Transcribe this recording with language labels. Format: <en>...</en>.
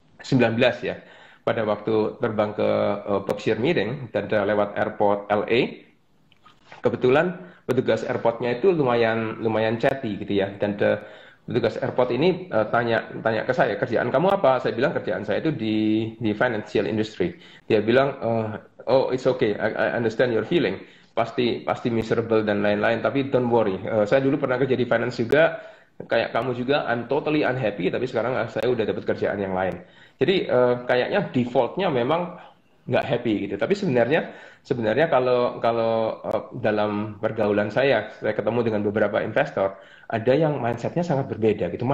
<id>19 ya, pada waktu terbang ke Berkshire Meeting dan lewat airport LA. Kebetulan petugas airportnya itu lumayan chatty gitu ya, dan petugas airport ini tanya ke saya, kerjaan kamu apa? Saya bilang kerjaan saya itu di financial industry. Dia bilang,</id> <en>oh it's okay, I understand your feeling,</en> <id>pasti miserable dan lain-lain, tapi</id> <en>don't worry.</en> <id>Saya dulu pernah kerja di finance juga, kayak kamu juga,</id> <en>I'm totally unhappy,</en> <id>tapi sekarang saya udah dapat kerjaan yang lain. Jadi kayaknya defaultnya memang nggak happy gitu. Tapi sebenarnya kalau kalau dalam pergaulan saya ketemu dengan beberapa investor, ada yang mindsetnya sangat berbeda gitu.</id>